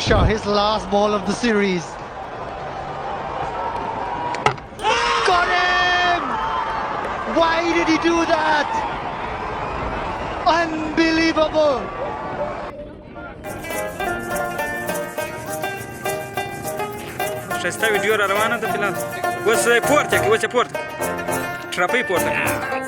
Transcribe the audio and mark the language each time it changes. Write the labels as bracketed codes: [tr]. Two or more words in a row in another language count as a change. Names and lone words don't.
[en] Barsha, his last ball of the series. Got him! Why did he do that? Unbelievable! [ps] شایسته ویډیو را روانه ده فلحال اوس پورته کړي اوس یې پورته ټرپۍ پورته کړي